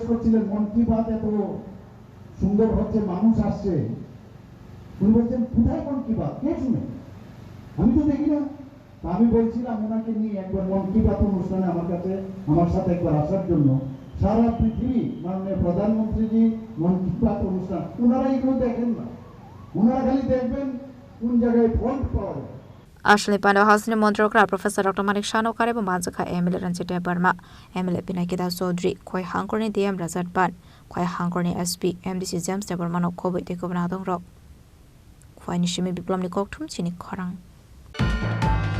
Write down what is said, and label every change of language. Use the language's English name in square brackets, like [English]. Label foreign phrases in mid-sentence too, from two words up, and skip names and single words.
[Bangla] করছিলেন মন কি বাত এত সুন্দর হচ্ছে মানুষ আসছে উনি বলছেন কোথায় মন কি বাত কে শুনে আমি তো দেখি না আমি বলছিলাম ওনাকে নিয়ে একবার মন কি বাত অনুষ্ঠানে আমার সাথে একবার আসার জন্য সারা পৃথিবী মাননীয় প্রধানমন্ত্রীজি মন কি বাত অনুষ্ঠান ওনারা এগুলো দেখেন না ওনারা খালি দেখবেন কোন জায়গায় ফন্ট পাওয়া যায় [Kok Borok] Ashley Pandaw House ni Montrokra Professor Dr. Manik Shano Karebo Manjaka MLA Ranjit Debroma MLA Pinaki Dar Chaudhary Khoi Hangkorni DM Razat Ban Khoi Hangkorni SP MDC James Debroma no Khobit Dekobna Dong Rok Khoi Nishimi Biplom ni Kokthum Chini Khorang